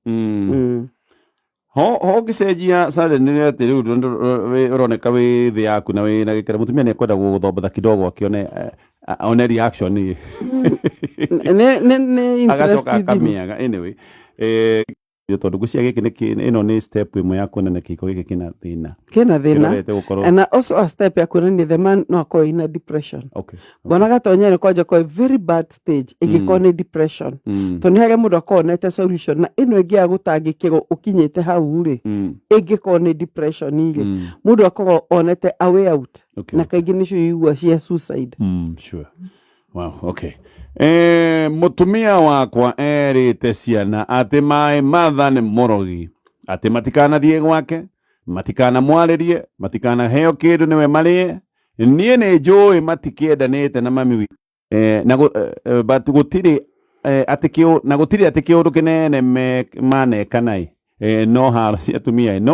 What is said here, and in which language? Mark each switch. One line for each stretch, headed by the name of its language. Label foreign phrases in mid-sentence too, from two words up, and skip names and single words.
Kikuyu: ho ngicenjia sare nĩ atĩ rĩu ũroneka wĩ thĩ yaku na wĩ na gĩkĩra mũtumia nĩ ekwenda gũgũthombatha kidogo akĩone one reaction nĩ agacoka akamĩaga anyway tondũ ngũcia gĩkĩ ĩno nĩ step ĩmwe ya kuonana kĩhiko gĩkĩ kĩna thĩna
English: and also a step
Kikuyu: ya kuonania
English: the man
Kikuyu: no akorwo ina depression bona gatonya nĩ kwanja kwa
English: very bad stage
Kikuyu: ĩgĩkorwo nĩ depression tondũ nĩ harĩa mũndũ akonete solution na ĩno ĩngĩ ya gũtangĩkĩrwo ũkinyĩte hau rĩ ĩngĩkorwo nĩ depression rĩ mũndũ akorwo onete
English: a way out
Kikuyu: na kaingĩ nĩcio yigua cia suicide
English: sure wow okay
Kikuyu: mutumia wakwa erĩte ciana atĩ
English: my mother
Kikuyu: nĩ mũrogi atĩ matikanathie gwake matikanamwarĩrie matikanaheo kĩndũ nĩwe marĩe niĩ nĩ njũĩ matikĩendanĩte na mami but gũtirĩ atĩ kĩũndũ kĩnene manekana no haro cia atumia no